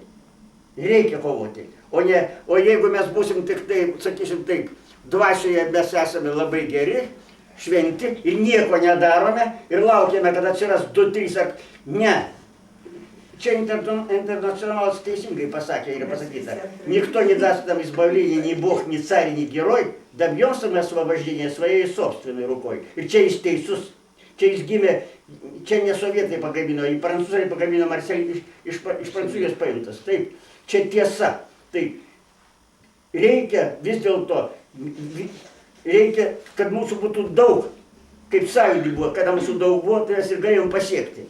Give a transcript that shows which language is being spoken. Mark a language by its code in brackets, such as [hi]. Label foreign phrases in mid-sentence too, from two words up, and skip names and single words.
[lt] Reikia kovoti. O jeigu mes būsim tik taip, sakysim taip, dvasioje mes esame labai geri, šventi ir nieko nedarome ir laukiame, kad atsiras 2-3 ar... Ne. Čia internacionalas teisingai pasakė, yra pasakyta. [ru] Никто не даст нам избавления, ни Бог, ни царь, ни герой, добьемся мы освобождения своей собственной рукой. [lt] Ir čia jis teisus. Čia jis gimė, čia ne sovietai pagamino, į prancūzai pagamino Marselį iš Prancūzijos paimtas. Taip, čia tiesa. Taip, reikia vis dėlto, reikia, kad mūsų būtų daug, kaip sąjūdį buvo, kada mūsų daug buvo, tai mes ir galėjom pasiekti.